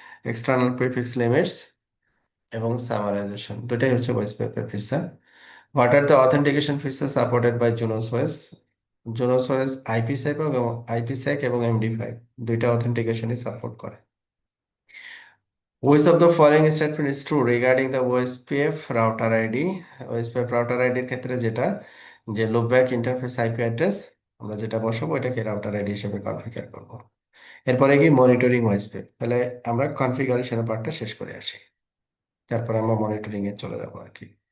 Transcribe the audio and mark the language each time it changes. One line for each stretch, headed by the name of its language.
Bangla: External prefix limits এবং summarisation, দুটাই হচ্ছে ওয়েসপেপের feature.
English: What are the authentication feature supported by Junos OS?
Bangla: জোনোস OS আইপিসেক এবং আইপিসেক এবং এমডি5 দুইটা অথেন্টিকেশনই সাপোর্ট করে।
English: Which of the following statement is true regarding the OSPF router ID?
Bangla: OSPF router ID এর ক্ষেত্রে যেটা, যে লুপব্যাক ইন্টারফেস আইপি অ্যাড্রেস আমরা যেটা বসাবো এটাকে রাউটার আইডি হিসেবে কনফিগার করব। এরপরে কি মনিটরিং ওএসপিএফ, তাহলে আমরা কনফিগারেশনের পার্টটা শেষ করে আসি, তারপর আমরা মনিটরিং এ চলে যাবো আর কি।